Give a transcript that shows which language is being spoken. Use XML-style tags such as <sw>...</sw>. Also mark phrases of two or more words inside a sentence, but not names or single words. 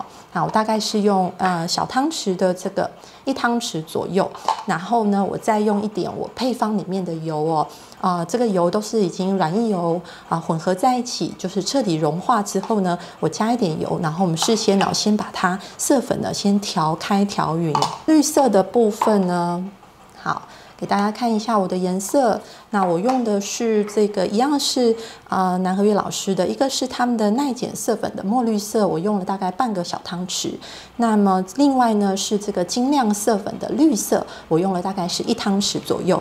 <zh>那我大概是用小湯匙的這個1湯匙左右，然後呢，我再用一點我配方裡面的油哦。這個油都是已經軟液油混合在一起，就是徹底融化之後呢，我加一點油，然後我們事先先把它色粉呢先調開調勻。綠色的部分呢，好，給大家看一下我的顏色。那我用的是這個一樣是南和月老師的，一個是他們的耐鹼色粉的墨綠色，我用了大概半個小湯匙。那麼另外呢是這個晶亮色粉的綠色，我用了大概是1湯匙左右。</zh>